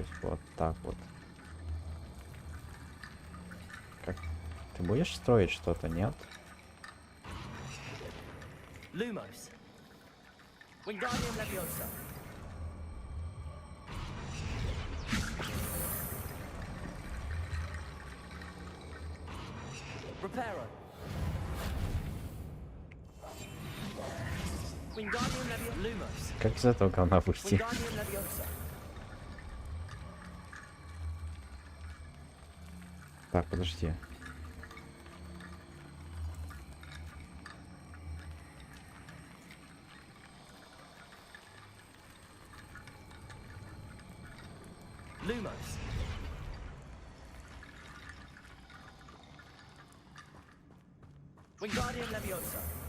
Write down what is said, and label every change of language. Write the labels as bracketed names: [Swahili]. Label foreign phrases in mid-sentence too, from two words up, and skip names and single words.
[Russian] Вот так вот. Как? Ты будешь строить что-то, нет? [English] Lumos. Wingardium Leviosa. Reparo. Wingardium Leviosa. Lumos. [Russian] Как из этого говна выйти? [English] Wingardium Leviosa. [Russian] Так, подожди. [English] Lumos. Wingardium Leviosa.